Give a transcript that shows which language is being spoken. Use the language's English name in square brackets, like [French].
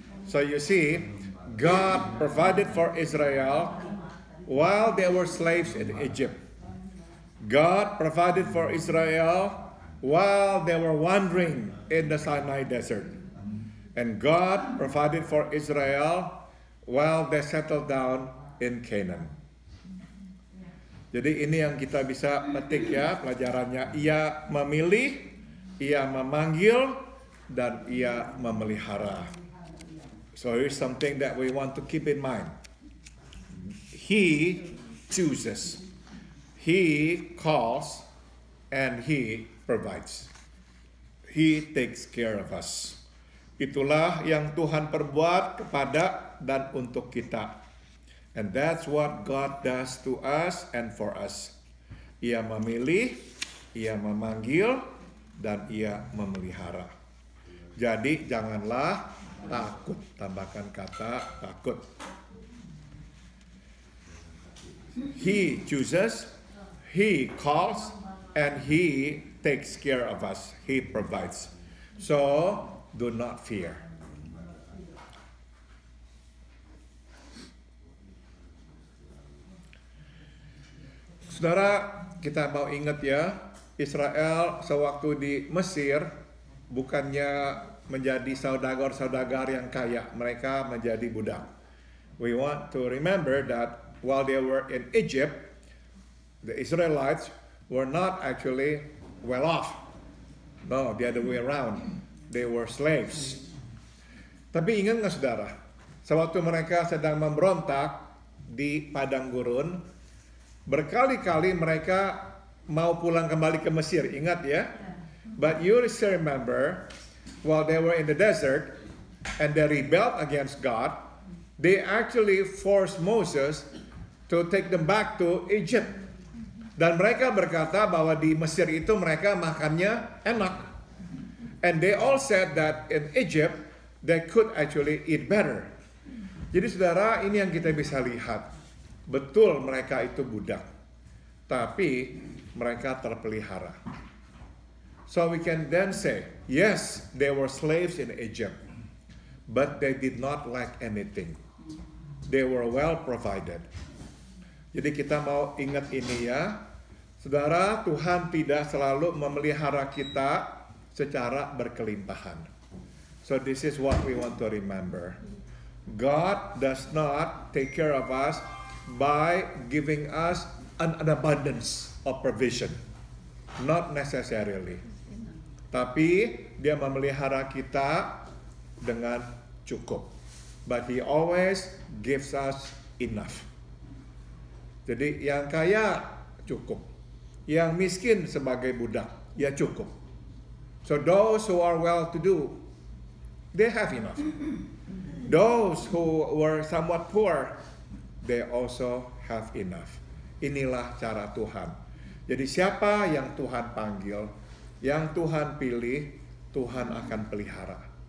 [English] So you see, God provided for Israel while they were slaves in Egypt. God provided for Israel while they were wandering in the Sinai desert. And God provided for Israel while they settled down in Canaan. [Indonesian] Jadi ini yang kita bisa petik ya pelajarannya. Ia memilih, ia memanggil, dan ia memelihara. [English] So here's something that we want to keep in mind. He chooses. He calls and he provides. He takes care of us. [Indonesian] Itulah yang Tuhan perbuat kepada dan untuk kita. [English] And that's what God does to us and for us. [Indonesian] Ia memilih, ia memanggil, dan ia memelihara. Jadi janganlah takut. Tambahkan kata takut. [English] He chooses, he calls, and he takes care of us. He provides. So do not fear. [Indonesian] Saudara, kita mau ingat ya, Israel sewaktu di Mesir bukannya menjadi saudagar-saudagar yang kaya, mereka menjadi budak. [English] We want to remember that while they were in Egypt, the Israelites were not actually well off. No, the other way around. They were slaves. [Indonesian] Tapi ingat nggak saudara, sewaktu mereka sedang memberontak di padang gurun, berkali-kali mereka mau pulang kembali ke Mesir, ingat ya? [English] But you still remember, while they were in the desert and they rebelled against God, they actually forced Moses to take them back to Egypt. [Indonesian] Dan mereka berkata bahwa di Mesir itu mereka makannya enak. [English] And they all said that in Egypt they could actually eat better. [Indonesian] Jadi saudara, ini yang kita bisa lihat. Betul mereka itu budak, tapi mereka terpelihara. [English] So we can then say, yes, they were slaves in Egypt, but they did not lack anything. They were well provided. [Indonesian] Jadi kita mau ingat ini ya, saudara, Tuhan tidak selalu memelihara kita secara berkelimpahan. [English] So this is what we want to remember. God does not take care of us by giving us an abundance of provision. Not necessarily. [Indonesian] Tapi dia memelihara kita dengan cukup. [English] But he always gives us enough. [Indonesian] Jadi yang kaya cukup. Yang miskin sebagai budak, ya cukup. [English] So those who are well-to-do, they have enough. Those who were somewhat poor, they also have enough. [Indonesian] Inilah cara Tuhan. Jadi siapa yang Tuhan panggil, yang Tuhan pilih, Tuhan akan pelihara.